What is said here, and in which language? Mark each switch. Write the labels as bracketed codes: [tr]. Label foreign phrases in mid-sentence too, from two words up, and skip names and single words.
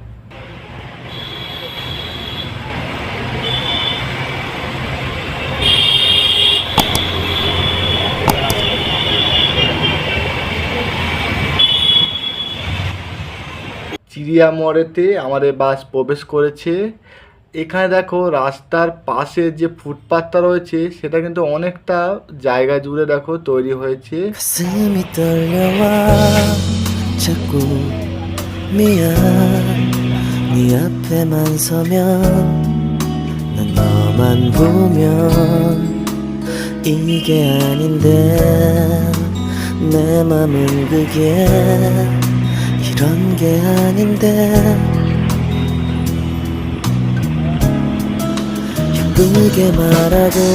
[bn] চিড়িয়া মোড়েতে আমাদের বাস প্রবেশ করেছে। এখানে দেখো রাস্তার পাশে যে ফুটপাথটা রয়েছে সেটা কিন্তু অনেকটা জায়গা জুড়ে দেখো তৈরি হয়েছে। [ko] 가슴이 떨려와 자꾸 미안 네 앞에만 서면 난 너만 보면 이게 아닌데 내 맘은 그게 이런 게 아닌데 예쁘게 말하고